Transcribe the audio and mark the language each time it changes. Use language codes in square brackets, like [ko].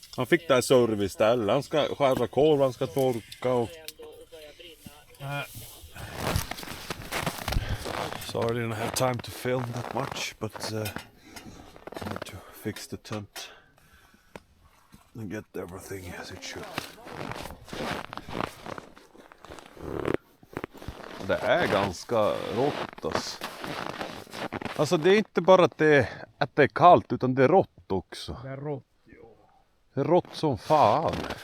[sv] Han fick det här servicestället. Han ska skära korv, han ska torka och... Eld och börja brinna. [en] Sorry, I didn't have time to film that much, but I had to fix the tent and get everything as it should. [sv] Det är ganska rått alltså. Alltså det är inte bara att det är kallt utan det är rått också. Det är rått. Det är rått som fan.